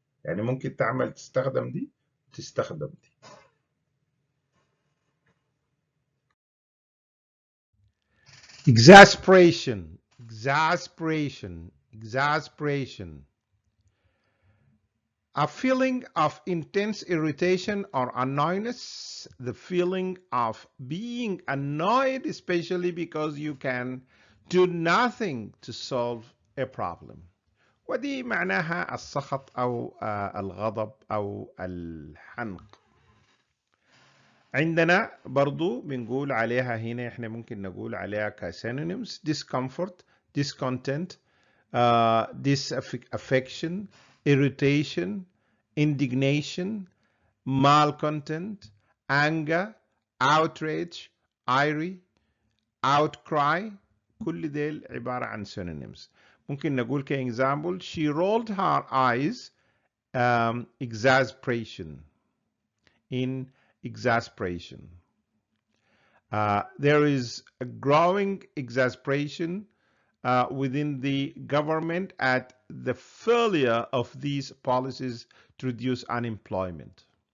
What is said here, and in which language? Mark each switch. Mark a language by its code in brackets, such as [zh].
[ar] يعني ممكن تعمل تستخدم دي تستخدم دي. [en] exasperation exasperation exasperation a feeling of intense irritation or annoyance, the feeling of being annoyed especially because you can do nothing to solve a problem. [ar] ودي معناها السخط أو الغضب أو الحنق. عندنا برضو بنقول عليها هنا، احنا ممكن نقول عليها كسينونيمز discomfort, discontent, disaffection, irritation, indignation, malcontent, anger, outrage, ire, outcry. كل ديل عبارة عن synonyms. [en] ممكن نقول كإexample she rolled her eyes exasperation in exasperation. There is a growing exasperation within the government at the failure of these policies to reduce unemployment.